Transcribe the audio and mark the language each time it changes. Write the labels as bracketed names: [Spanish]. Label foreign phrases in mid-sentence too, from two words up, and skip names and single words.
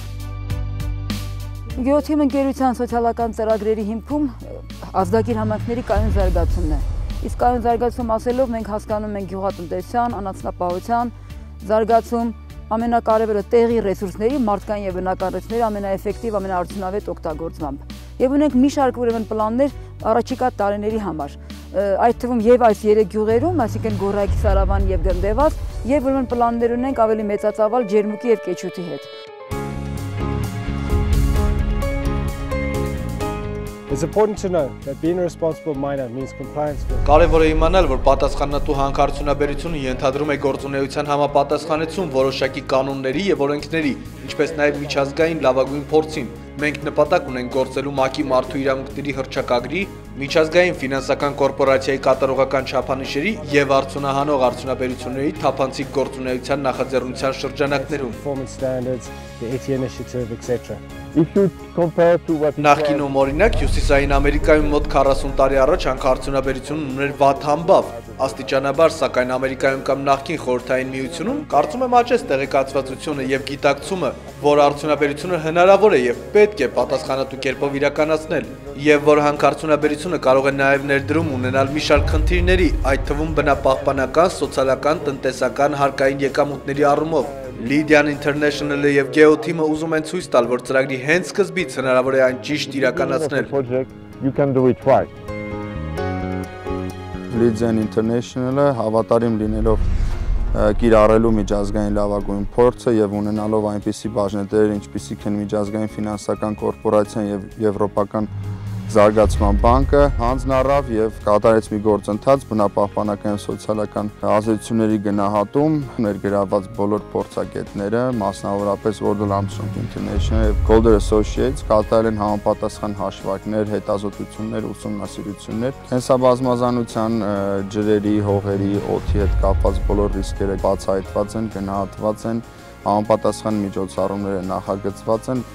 [Armenian] Գեոթիմ ընկերության սոցիալական ծրագրերի հիմքում ազդակիր համայնքների կայուն զարգացումն է։ Իսկ կայուն զարգացում ասելով մենք հասկանում ենք գյուղատնտեսության, անասնապահության զարգացում, ամենակարևորը տեղի ռեսուրսների, մարդկային եւ բնական ռեսուրսների ամենաէֆեկտիվ, ամենաարդյունավետ օգտագործմամբ։ Եվ ունենք մի շարք ուրեմն պլաններ առաջիկա տարիների համար։ Այդ թվում եւ այս 3 գյուղերում, այսինքն Գորայք, Սարավան եւ Գնդեվազ, եւ ուրեմն պլաններ ունենք ավելի մեծածավալ ջերմուկի եւ կեչութի հետ։ [English] It's important to know that being a responsible miner means compliance with. [Armenian] Կարևոր է իմանալ, որ պատասխանատու հանքարդյունաբերությունը ենթադրում է գործունեության համապատասխանեցում որոշակի կանոնների եւ օրենքների, ինչպես նաեւ միջազգային լավագույն փորձին։ Մենք նպատակ ունենք գործելու ՄԱԿ-ի մարդու իրավունքների հռչակագրի, միջազգային ֆինանսական կորպորացիայի կատարողական չափանիշերի եւ արդյունահանող արդյունաբերությունների թափանցիկ գործունեության նախաձեռնության շրջանակներում։ [English] Performance standards, the ETI initiative, etc. If you compare to what [Armenian] Նախկինում օրինակ Հյուսիսային Ամերիկայում մոտ 40 տարի առաջ հանքարդյունաբերությունն ուներ վատ համբավ, Աստիճանաբար, սակայն Ամերիկայում կամ նախկին Խորհրդային Միությունում կարծում եմ աճեց տեղեկացվածությունը եւ գիտակցումը, որ արդյունաբերությունը հնարավոր է եւ պետք է պատասխանատու կերպով իրականացնել, եւ որ հանքարդյունաբերությունը կարող է նաեւ ներդրում ունենալ մի շարք խնդիրների, այդ թվում բնապահպանական, սոցիալական, տնտեսական, հարկային եկամուտների առումով։ Lydian International-ը եւ Geo Team-ը ուզում են ցույց տալ, որ ծրագրի հենց սկզբից հնարավոր է այն ճիշտ իրականացնել։ [English] You can do it right. [Armenian] Lydian International-ը հավատարիմ լինելով կիրառելու միջազգային լավագույն փորձը եւ ունենալով այնպիսի բաժնետերեր, ինչպիսիք են միջազգային ֆինանսական կորպորացիան եւ Եվրոպական զարգացման բանկը, հանձնառավ եւ կատարեց մի գործընթաց բնապահպանական եւ սոցիալական ազդեցությունների գնահատում, ներգրավված բոլոր փորձագետները, մասնավորապես Wardell Armstrong International եւ Golder Associates կատարել են համապատասխան հաշվարկներ, հետազոտություններ, ուսումնասիրություններ, կենսաբազմազանության, ջրերի, հողերի, օդի հետ կապված բոլոր ռիսկերը բացահայտված են, գնահատված են, համապատասխան միջոցառումները նախագծված են։